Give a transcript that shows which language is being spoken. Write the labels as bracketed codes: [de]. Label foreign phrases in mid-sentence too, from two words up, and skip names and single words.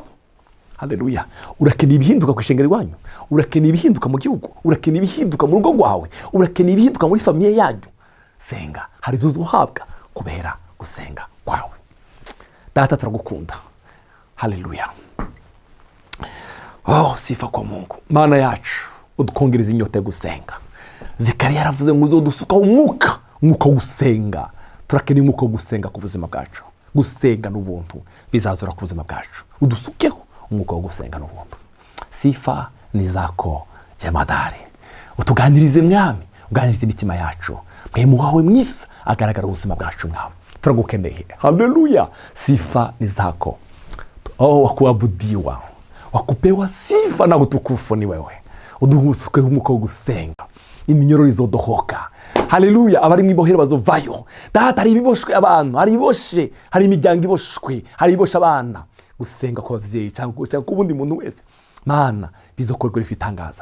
[rn] Haleluya. Urakeneye ibihinduka ku ishengero rwanyu, urakeneye ibihinduka mu gihugu, urakeneye ibihinduka mu rugo rwawe, urakeneye ibihinduka muri famiye yanyu. Senga, hari ibyo uhabwa kubera gusenga kwawe. Data turagukunda. Haleluya. [sw] Oh, sifa kwa Mungu. [rn] Mana yacu udukongereza inyota yo gusenga. Zekariya yaravuze ngo uzodusuka umwuka wo gusenga. Turakeneye umwuka wo gusenga ku buzima bwacu. Gusenga n'ubuntu bizazura ku buzima bwacu. Udusukeho umwuka wo gusenga n'ubuntu. [sw] Sifa ni zako jemadari. [rn] Utuganirize mwami, uganirize imitima yacu. Mwemu wawe mwiza agaragara ubuzima bwacu mwami. Turagukeneye. Haleluya. [sw] Sifa ni zako. Oh, wakuabudiwa. Wakupewa sifa na utukufu ni wewe. [rn] Udusukeho umwuka wo gusenga. Iminyororo izodohoka. Haleluya. Abari mwibohera bazovayo. Data hari ibiboshwe abantu, hari iboshe, hari imiryango iboshwe, hari iboshe abana. Gusenga ku bavyeyi cyangwa gusenga ku bundi muntu wese. Mana bizokorwa igitangaza.